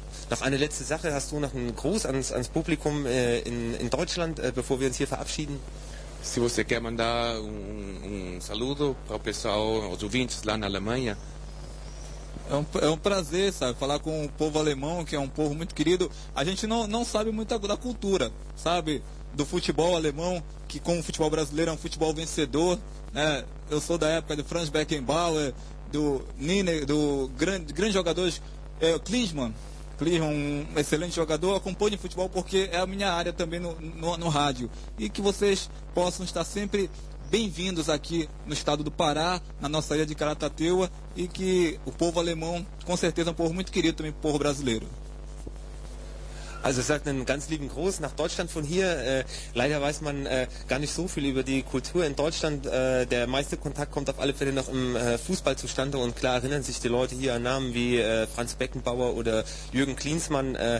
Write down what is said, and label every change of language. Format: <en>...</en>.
<de>Noch eine letzte Sache, hast du noch einen Gruß ans Publikum in Deutschland, bevor wir uns hier verabschieden?</de> <pt>Se você quer mandar um saludo para o pessoal, os ouvintes lá na Alemanha. É um prazer, sabe, falar com o povo alemão, que é um povo muito querido. A gente não sabe muito da cultura, sabe, do futebol alemão, que como o futebol brasileiro é um futebol vencedor, né? Eu sou da época do Franz Beckenbauer, do Nine, do grande jogadores, Klinsmann, um excelente jogador, acompanho futebol porque é a minha área também no rádio. E que vocês possam estar sempre bem-vindos aqui no estado do Pará, na nossa ilha de Caratateua, e que o povo alemão, com certeza, é um povo muito querido também, povo brasileiro.</pt> <de>Also sagt einen ganz lieben Gruß nach Deutschland von hier. Leider weiß man gar nicht so viel über die Kultur in Deutschland. Der meiste Kontakt kommt auf alle Fälle noch im Fußball zustande. Und klar erinnern sich die Leute hier an Namen wie Franz Beckenbauer oder Jürgen Klinsmann.</de>